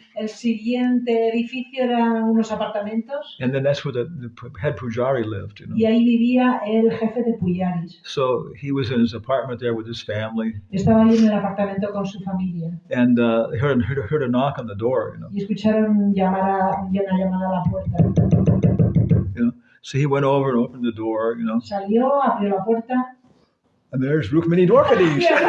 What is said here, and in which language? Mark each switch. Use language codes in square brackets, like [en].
[es] El siguiente edificio eran unos apartamentos [en] and then that's where the head pujari lived. [es] y ahí vivía el jefe de Puyaris. [en] So he was in his apartment there with his family, [es] Estaba ahí en el apartamento con su familia [en] and they heard a knock on the door. [es] y escucharon una llamada a la puerta. [en] So he went over and opened the door. [es] Salió, abrió la puerta [en] And there's Rukmini Dwarkadish.